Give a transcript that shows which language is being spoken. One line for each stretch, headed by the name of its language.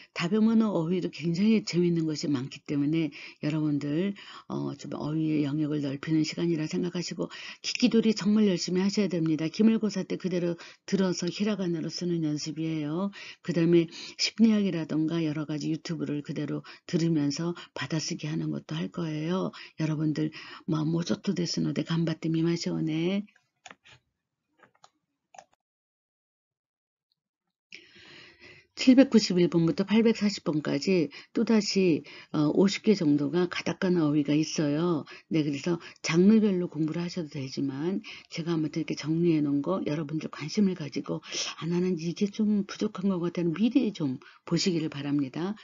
Korean: 다변문어 어휘도 굉장히 재밌는 것이 많기 때문에 여러분들 좀 어휘의 영역을 넓히는 시간이라 생각하시고 기기돌이 정말 열심히 하셔야 됩니다. 기말고사 때 그대로 들어서 히라가나로 쓰는 연습이에요. 그 다음에 심리학이라던가 여러 가지 유튜브를 그대로 들으면서 받아쓰기 하는 것도 할 거예요.
Japanese: 여러분들もうちょっとですので頑張ってみましょうね。
Korean: 791번부터 840번까지 또다시 50개 정도가 가다카나 어휘가 있어요. 네, 그래서 장르별로 공부를 하셔도 되지만 제가 아무튼 이렇게 정리해 놓은 거 여러분들 관심을 가지고 나는 이게 좀 부족한 것 같다는 미리 좀 보시기를 바랍니다.